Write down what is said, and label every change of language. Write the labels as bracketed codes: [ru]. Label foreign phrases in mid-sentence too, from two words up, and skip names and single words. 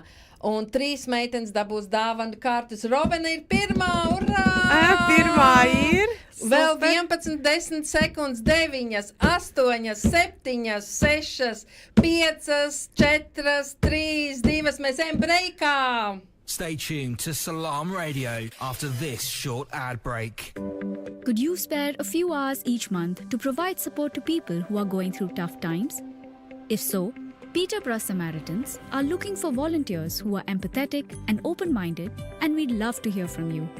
[lv] Un 3 meitenes dabūs dāvanu kartes. Robena ir pirmā, urā! Pirmā ir! Vēl 11, 10 sekundes, 9, 8, 7, 6, 5, 4, 3, 2, mēs ejam breikā! [en] Stay tuned to Salam Radio after this short ad break. Could you spare a few hours each month to provide support to people who are going through tough times? If so, Peterborough Samaritans are looking for volunteers who are empathetic and open-minded, and we'd love to hear from you.